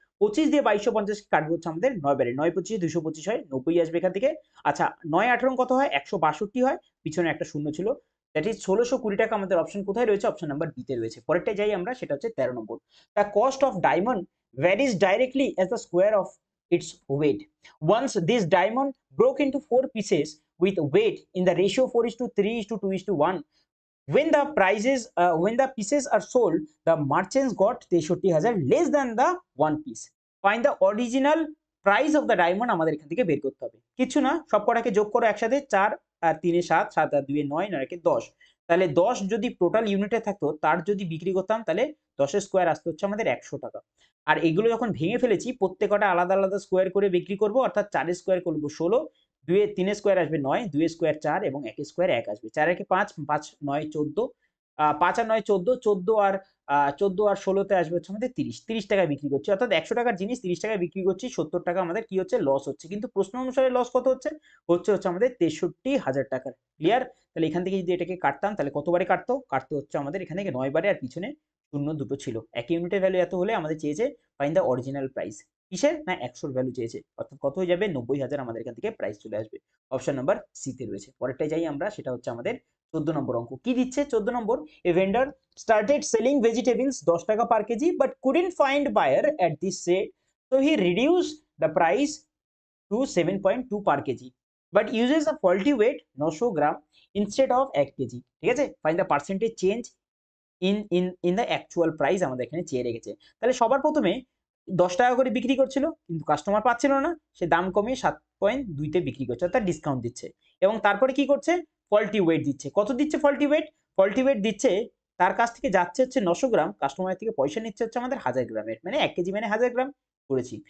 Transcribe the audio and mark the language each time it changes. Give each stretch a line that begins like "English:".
Bangla: 25 দিয়ে 2250 কাটবে হচ্ছে আমাদের 9 বারে, 9 25 225 হয়, 90 আসবে এখান থেকে। আচ্ছা 9 18 কত হয়, 162 হয়, পিছনে একটা শূন্য ছিল,
English: that is
Bangla: 1620 টাকা আমাদের অপশন কোথায় রয়েছে, অপশন নাম্বার বি তে রয়েছে। পরেরটা যাই আমরা, সেটা হচ্ছে 13 নম্বর।
English: The cost of diamond varies directly as the square of its weight. Once this diamond broke into 4 pieces with weight in the ratio 4:3:2:1, when the pieces are sold, the merchants got 63,000 less than the one piece. Find the original price of the diamond
Bangla: আমাদের এখান থেকে বের করতে হবে। কিছু না, সব কটাকে যোগ করো একসাথে, 4 আর 3 এ 7, 7 আর 2 এ 9, 9 এ 10। তাহলে 10 যদি টোটাল ইউনিটে থাকতো, তার যদি বিক্রি করতাম, তাহলে 10 এর স্কোয়ার আসতে হচ্ছে আমাদের 100 টাকা। আর এগুলো যখন ভেঙে ফেলেছি, প্রত্যেকটা আলাদা আলাদা স্কোয়ার করে বিক্রি করব, অর্থাৎ 4 এর স্কোয়ার করব 16, 2 এর 3 এর স্কোয়ার আসবে 9, 2 এর স্কোয়ার 4 এবং 1 এর স্কোয়ার 1 আসবে। 4 একে 5, 5 9 14, 5 আর 9 14, 14 আর 16 তে আসবে হচ্ছে আমাদের 30, 30 টাকায় বিক্রি করছি, অর্থাৎ 100 টাকার জিনিস 30 টাকায় বিক্রি করছি, 70 টাকা আমাদের কি হচ্ছে, লস হচ্ছে। কিন্তু প্রশ্ন অনুসারে লস কত হচ্ছে, হচ্ছে আমাদের 63,000 টাকার। ক্লিয়ার? তাহলে এখান থেকে যদি এটাকে কাটতাম, তাহলে কতবারে কাটতে হচ্ছে আমাদের এখানে 9 বারে, আর পিছনে শূন্য দুটো ছিল। এক ইউনিটের ভ্যালু এত হলে আমাদের চেয়েছে
English: find the original price,
Bangla: কিসের না 100 ভ্যালু চেয়েছে, অর্থাৎ কত হয়ে যাবে, 90,000 আমাদের এখান থেকে প্রাইস চলে আসবে। অপশন নাম্বার সি তে রয়েছে। পরেরটাই যাই আমরা, সেটা হচ্ছে আমাদের 14 নম্বর অঙ্ক। কি দিচ্ছে 14 নম্বর,
English: A vendor started selling vegetables 10 টাকা per kg but couldn't find buyer at this rate, so he reduced the price to 7.2 per kg but uses a faulty weight 900 gram instead of 1 kg। ঠিক আছে, find the percentage change in the actual price
Bangla: আমাদের এখানে চেয়ে রেখেছে। তাহলে সবার প্রথমে 10 টাকা করে বিক্রি করছিল, কিন্তু কাস্টমার পাচ্ছিল না, সে দাম কমিয়ে 7.2 তে বিক্রি করছে, অর্থাৎ ডিসকাউন্ট দিচ্ছে। এবং তারপরে কি করছে, ফল্টি ওয়েট দিচ্ছে। কত দিচ্ছে ফল্টি ওয়েট, ফল্টি ওয়েট দিচ্ছে, তার কাছ থেকে যাচ্ছে হচ্ছে 900 গ্রাম, কাস্টমারের থেকে পয়সা নিচ্ছে হচ্ছে আমাদের 1000 গ্রামের, মানে 1 কেজি মানে 1000 গ্রাম করেছি।